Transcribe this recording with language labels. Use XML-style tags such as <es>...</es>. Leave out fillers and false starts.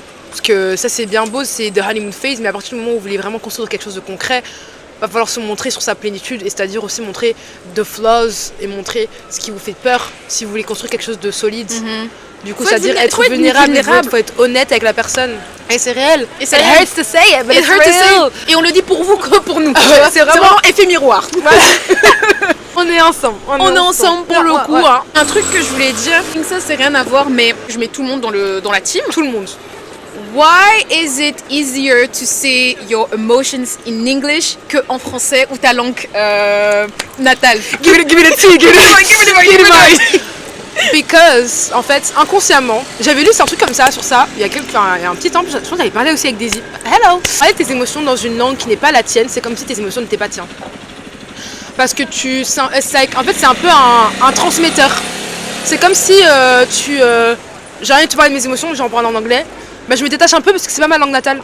<fr>Parce que ça c'est bien beau, c'est</fr> <en>the honeymoon phase,</en> <fr>mais à partir du moment où vous voulez vraiment construire quelque chose de concret, va falloir se montrer sur sa plénitude, et c'est-à-dire aussi montrer</fr> <en>the flaws</en> <fr>et montrer ce qui vous fait peur si vous voulez construire quelque chose de solide. Du coup, c'est-à-dire être vulnérable, il faut être honnête avec la personne. Et c'est réel. Et ça</fr> <en>hurts to say it, but it's real.</en> <fr>Et on le dit pour vous que pour nous. C'est vraiment effet miroir. On est ensemble. On est ensemble pour le coup. Hein. Un truc que je voulais dire, ça c'est rien à voir, mais je mets tout le monde dans la team. Tout le monde.</fr> <en>Why is it easier to say your emotions in English</en> <fr>que en français ou ta langue natale?</fr> <en>Give me the tea, give me the mic.</en> <fr>Because, en fait, inconsciemment, j'avais lu un truc comme ça, sur ça, il y a un petit temps, je crois que j'avais parlé aussi avec Daisy. Hello! Parler de tes émotions dans une langue qui n'est pas la tienne, c'est comme si tes émotions n'étaient pas tiennes. Parce que en fait, c'est un peu un transmetteur. C'est comme si j'ai envie de te parler de mes émotions, j'en parle en anglais, bah je me détache un peu parce que c'est pas ma langue natale.</fr>